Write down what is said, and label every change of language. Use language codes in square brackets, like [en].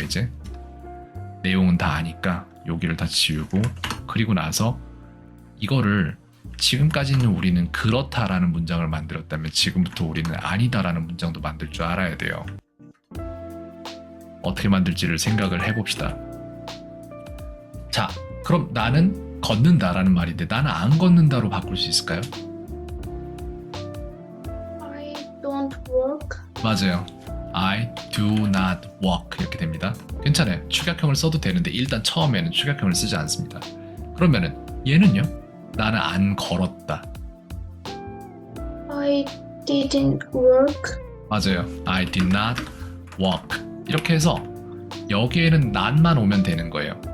[ko] 이제 내용은 다 아니까 여기를 다 지우고, 그리고 나서 이거를 지금까지는 우리는 그렇다라는 문장을 만들었다면 지금부터 우리는 아니다라는 문장도 만들 줄 알아야 돼요. 어떻게 만들지를 생각을 해봅시다. 자, 그럼 나는 걷는다라는 말인데 나는 안 걷는다로 바꿀 수 있을까요? [en] I don't work. [ko] 맞아요. [en] I do not walk [ko] 이렇게 됩니다. 괜찮아요. 축약형을 써도 되는데 일단 처음에는 축약형을 쓰지 않습니다. 그러면은 얘는요? 나는 안 걸었다. [en] I didn't work. [ko] 맞아요. [en] I did not walk. [ko] 이렇게 해서 여기에는 not만 오면 되는 거예요.